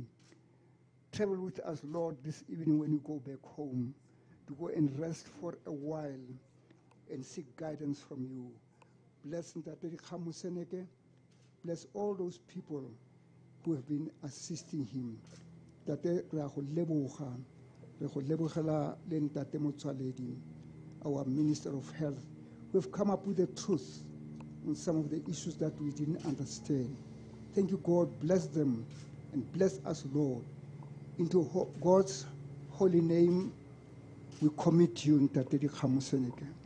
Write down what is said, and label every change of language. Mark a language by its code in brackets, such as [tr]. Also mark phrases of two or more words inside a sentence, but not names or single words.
[en] Travel with us, Lord, this evening when you go back home, to go and rest for a while and seek guidance from you. Bless Ntate Kgang Moseneke. Bless all those people who have been assisting him. [tn] Tate re a go leboga, re go lebogela le Ntate Motsoaledi, [en] our Minister of Health, who have come up with the truth on some of the issues that we didn't understand. Thank you, God. Bless them and bless us, Lord. Into God's holy name, we commit you, Ntate Kgang Moseneke.